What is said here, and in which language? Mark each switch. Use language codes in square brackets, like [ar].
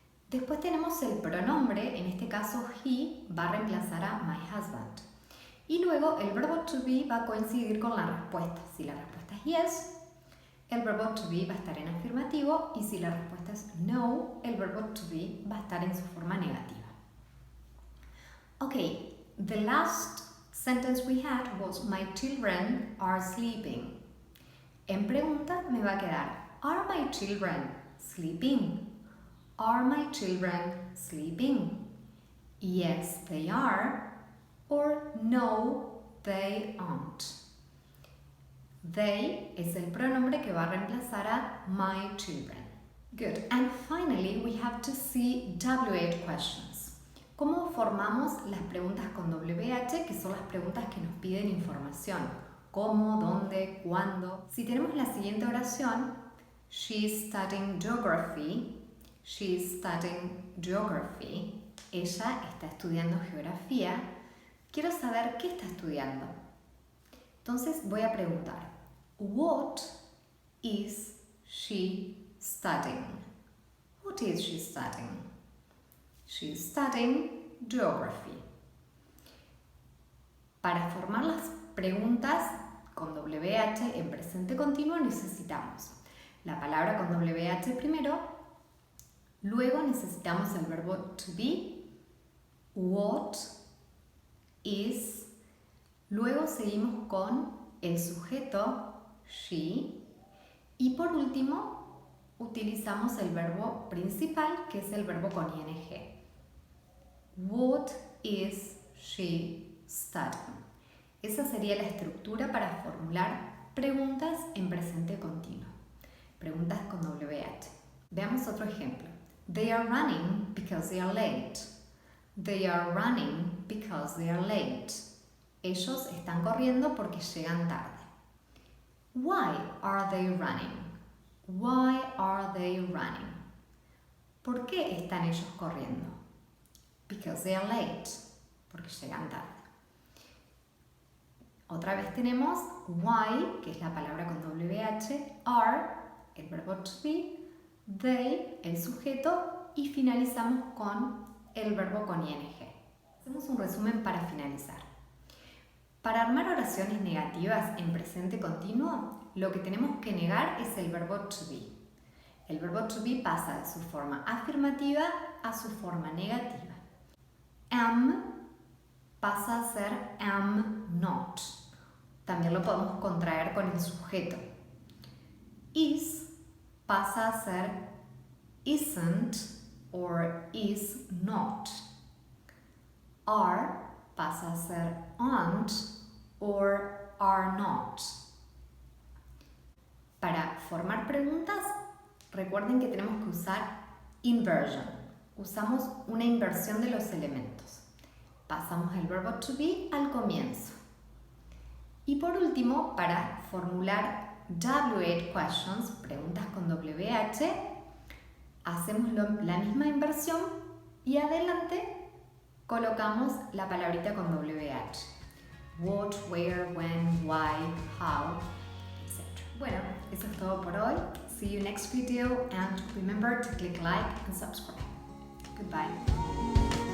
[es] Después tenemos el pronombre, en este caso he va a reemplazar a my husband. Y luego el verbo to be va a coincidir con la respuesta. Si la respuesta es yes, el verbo to be va a estar en afirmativo, y si la respuesta es no, el verbo to be va a estar en su forma negativa. [en] Okay, the last sentence we had was my children are sleeping. [es] En pregunta me va a quedar [en] Are my children sleeping? Are my children sleeping? Yes, they are. Or no, they aren't. [es] They es el pronombre que va a reemplazar a my children. [en] Good. And finally, we have to see WH questions. [es] ¿Cómo formamos las preguntas con WH? Que son las preguntas que nos piden información. ¿Cómo? ¿Dónde? ¿Cuándo? Si tenemos la siguiente oración, [en] She's studying geography. She's studying geography. [es] Ella está estudiando geografía. Quiero saber qué está estudiando. Entonces voy a preguntar, What [en] is she studying? What is she studying? She's studying geography. [es] Para formar las preguntas con WH en presente continuo necesitamos la palabra con WH primero, luego necesitamos el verbo to be, what, is, luego seguimos con el sujeto she y por último utilizamos el verbo principal que es el verbo con ing. [en] What is she studying? [es] Esa sería la estructura para formular preguntas en presente continuo. Preguntas con WH. Veamos otro ejemplo. [en] They are running because they are late. They are running because they are late. [es] Ellos están corriendo porque llegan tarde. [en] Why are they running? Why are they running? [es] ¿Por qué están ellos corriendo? [en] Because they are late. [es] Porque llegan tarde. Otra vez tenemos why, que es la palabra con WH, are, el verbo to be, they, el sujeto, y finalizamos con el verbo con ing. Hacemos un resumen para finalizar. Para armar oraciones negativas en presente continuo, lo que tenemos que negar es el verbo to be. El verbo to be pasa de su forma afirmativa a su forma negativa. Am pasa a ser am not. También lo podemos contraer con el sujeto. Is pasa a ser isn't or is not. Are pasa a ser aren't or are not. Para formar preguntas, recuerden que tenemos que usar inversion. Usamos una inversión de los elementos. Pasamos el verbo to be al comienzo. Y por último, para formular WH questions, preguntas con WH, hacemos la misma inversión y adelante colocamos la palabrita con WH. [en] What, where, when, why, how, etc. [es] Bueno, eso es todo por hoy. [en] See you next video and remember to click like and subscribe. Goodbye.